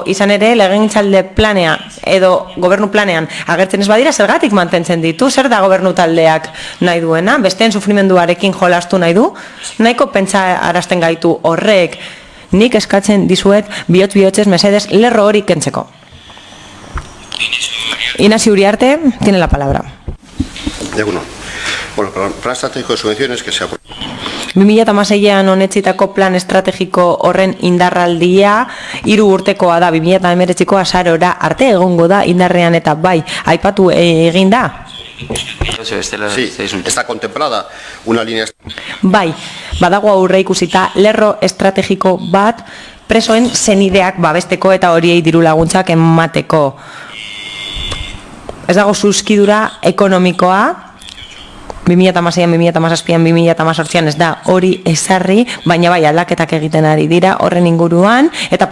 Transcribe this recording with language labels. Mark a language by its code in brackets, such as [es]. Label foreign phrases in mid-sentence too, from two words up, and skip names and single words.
[eu] Izan ere, legegintzalde planean, edo gobernu planean agertzen ez badira, zergatik mantentzen ditu, zer da gobernu taldeak nahi duena, besteen sufrimenduarekin jolastu nahi du, nahiko pentsa arazten gaitu horrek, nik eskatzen dizuet bihotz-bihotzez mesedez lerro hori kentzeko. [es] Inasi Uriarte, tiene la palabra. [eu] Eguno. [es] Bueno, plan estratégico de subvenciones que se ha... [eu] 2016an onetzitako plan estrategiko horren indarraldia 3 urtekoa da, 2019ko azarora arte egongo da indarrean, eta bai, aipatu egin da. [es] Sí, está contemplada una línea... [eu] Bai, badago aurre ikusita lerro estrategiko bat presoen senideak babesteko eta horiei diru laguntzak emateko. Ez dago zuzkidura ekonomikoa, 2016an, 2017an, 2018an ez da hori ezarri, baina bai aldaketak egiten ari dira horren inguruan, eta